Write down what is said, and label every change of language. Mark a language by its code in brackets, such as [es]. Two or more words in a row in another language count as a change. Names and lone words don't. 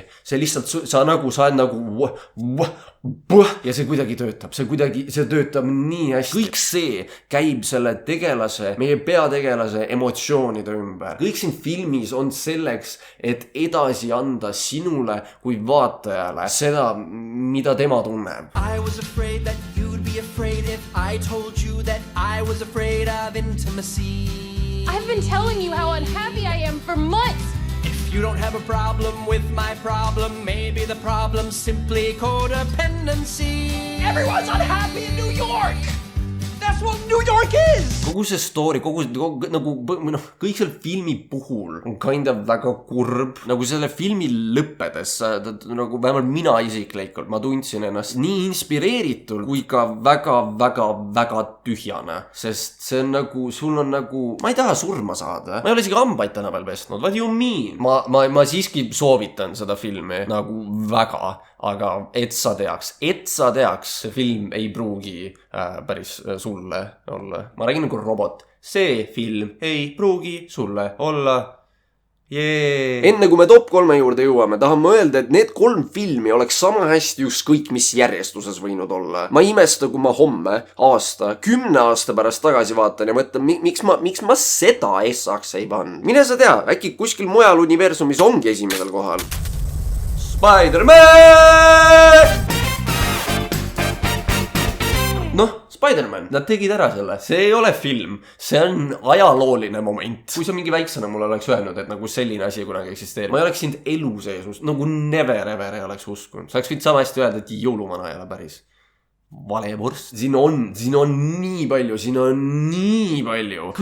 [et] See lihtsalt, sa oled nagu ja see kuidagi töötab. See töötab nii hästi. Kõik see käib selle tegelase, meie peategelase emotsioonide ümber. Kõik siin filmis on selleks, et edasi anda sinule kui vaatajale seda, mida tema tunneb. [en] I was afraid that you'd be afraid if I told you that I was afraid of intimacy. I've been telling you how unhappy I am for months. If you don't have a problem with my problem, maybe the problem's simply codependency. Everyone's unhappy in New York! That's what New York is! [et] Kogu see story, kõik selle filmi puhul on [en] kind of [et] väga kurb. Nagu selle filmi lõppedes, nagu vähemalt mina isiklikult, ma tundsin ennast nii inspireeritul kui ka väga tühjane. Sest see on nagu, sul on nagu, ma ei taha surma saada. Ma ei ole isegi hambaid täna veel pestnud. [en] What do you mean? [et] Ma siiski soovitan seda filmi nagu väga. Aga et sa teaks, see film ei pruugi päris sulle olla. Ma räägin nagu robot. See film ei pruugi sulle olla. Enne kui me top 3 juurde jõuame, tahan ma öelda, et need 3 filmi oleks sama hästi ükskõik mis järjestuses võinud olla. Ma imesta, kui ma homme, 10 aasta pärast tagasi vaatan ja mõtlen, miks ma seda essaks ei pannud. Mine sa tea, äkki kuskil mujal universumis ongi esimesel kohal. Spider-Man! Spider-Man, nad tegid ära selle. See ei ole film, see on ajalooline moment. Kui sa mingi väiksena mulle oleks öelnud, et nagu selline asi kunagi eksisteerib, ma ei oleks sind elu sees nagu never ei oleks uskunud. Sa oleks võid sama hästi öelda, et jõulumana ei ole päris. Valevurst. Siin on nii palju.